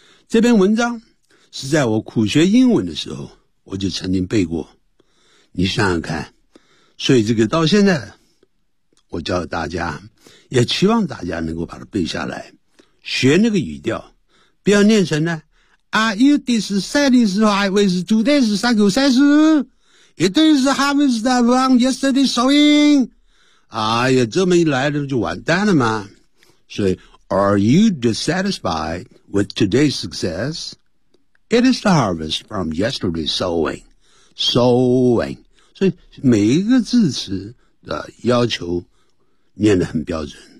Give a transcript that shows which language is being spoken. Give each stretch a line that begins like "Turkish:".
Chinese: 这篇文章是在我苦学英文的时候我就曾经背过。你想想看。所以这个到现在我教大家也期望大家能够把它背下来。学那个语调不要念成呢 ,
English: are you this saddest or I was today's psycho sense? It is harvest from yesterday sowing.
Chinese: 哎呀这么一来的就完蛋了嘛。所以
English: ,are you dissatisfied with today's success? It is the harvest from yesterday sowing. Sowing.
Chinese: 所以每一个字词的要求念得很标准。